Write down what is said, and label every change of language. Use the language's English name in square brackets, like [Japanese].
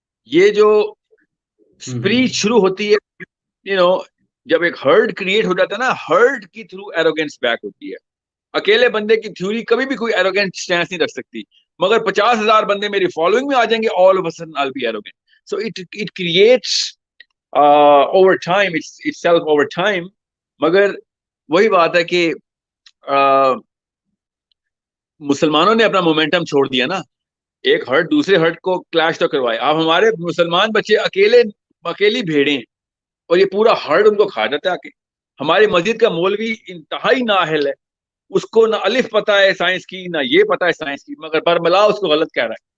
[Urdu] یہ جو اسپریچ شروع ہوتی ہے، جب ایک ہرڈ کریٹ ہو جاتا ہے نا، ہرڈ کی تھرو ایروگینس بیک ہوتی ہے. اکیلے بندے کی تھیوری کبھی بھی کوئی ایروگینٹ سٹینس نہیں رکھ سکتی، مگر 50,000 بندے میری فالوئنگ میں آ جائیں گے، [English] all of a sudden I'll be arrogant. So it creates over time, itself over time. [Urdu] مگر وہی بات ہے کہ مسلمانوں نے اپنا مومنٹم چھوڑ دیا نا, ایک ہرٹ دوسرے ہرٹ کو کلیش تو کروائے. اب ہمارے مسلمان بچے اکیلی بھیڑیں اور یہ پورا ہرٹ ان کو کھا جاتا ہے. ہماری مسجد کا مولوی انتہائی نااہل ہے, اس کو نہ الف پتا ہے سائنس کی, نہ یہ پتا ہے سائنس کی, مگر برملا اس کو غلط کہہ رہا ہے.